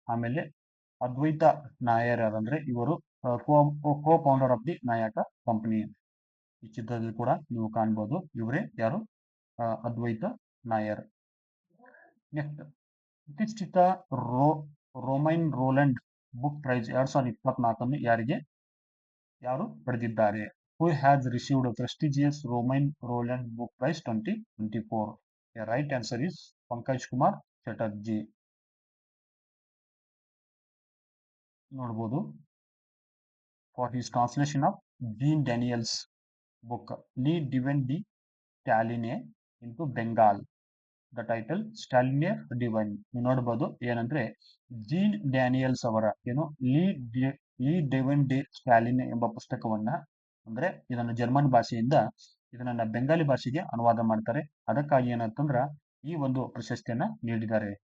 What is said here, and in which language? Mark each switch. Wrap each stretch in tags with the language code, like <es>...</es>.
<kn>ಆಮೇಲೆ ಅದ್ವೈತ ನಾಯರ್ ಯಾರಂದ್ರೆ ಇವರು</kn> <en>Co founder of the Nayaka company.</en> <kn>ಈ ಚಿತ್ರದಲ್ಲಿ ಕೂಡ ನೀವು ಕಾಣ್ಬೋದು, ಇವರೇ ಯಾರು? ಅದ್ವೈತ ನಾಯರ್. ನೆಕ್ಸ್ಟ್, ಪ್ರತಿಷ್ಠಿತ ರೋಮೈನ್ ರೋಲ್ಯಾಂಡ್ ಬುಕ್ ಪ್ರೈಸ್ 2024 ಯಾರು ಪಡೆದಿದ್ದಾರೆ?</kn> <en>Who has received a prestigious Romain Roland Book Prize 2024? The right answer is Pankaj Kumar Chatterjee.</en> <kn>ನೋಡಬಹುದು,</kn> <en>for his translation of Jean Daniels book Le Divin de Staline into Bengal. The title ಸ್ಟಾಲಿನಿಯರ್ divine.</en> <kn>ನೋಡಬಹುದು ಏನಂದ್ರೆ gene Daniels ಅವರ ಲೀ Devon ಡೆ ಸ್ಟಾಲಿನ್ ಎಂಬ ಪುಸ್ತಕವನ್ನ, ಅಂದ್ರೆ ಇದನ್ನು German ಭಾಷೆಯಿಂದ ಇದನ್ನ ಬೆಂಗಾಲಿ ಭಾಷೆಗೆ ಅನುವಾದ ಮಾಡ್ತಾರೆ. ಅದಕ್ಕಾಗಿ ಏನಂತಂದ್ರ ಈ ಒಂದು ಪ್ರಶಸ್ತಿಯನ್ನ ನೀಡಿದ್ದಾರೆ.</kn>